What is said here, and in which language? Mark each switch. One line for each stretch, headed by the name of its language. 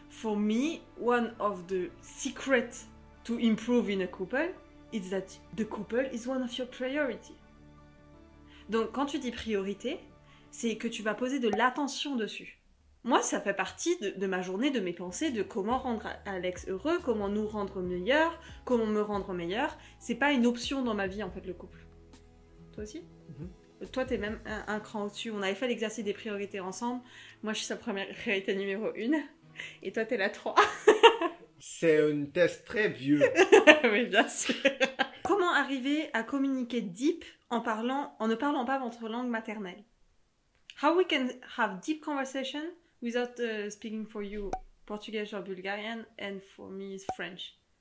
English: For me, one of the secrets to improve in a couple is that the couple is one of your priority.
French: Donc quand tu dis priorité, c'est que tu vas poser de l'attention dessus. Moi, ça fait partie de ma journée, de mes pensées, de comment rendre Alex heureux, comment nous rendre meilleurs, comment me rendre meilleur. C'est pas une option dans ma vie, en fait, le couple. Toi aussi ? Toi, t'es même un cran au-dessus. On avait fait l'exercice des priorités ensemble. Moi, je suis sa première priorité numéro 1. Et toi, t'es la 3. C'est un test très vieux. Oui, bien sûr. Comment arriver à communiquer deep en ne parlant pas votre langue maternelle?
English: How we can have deep conversation without speaking for you Portuguese or Bulgarian, and for me is French.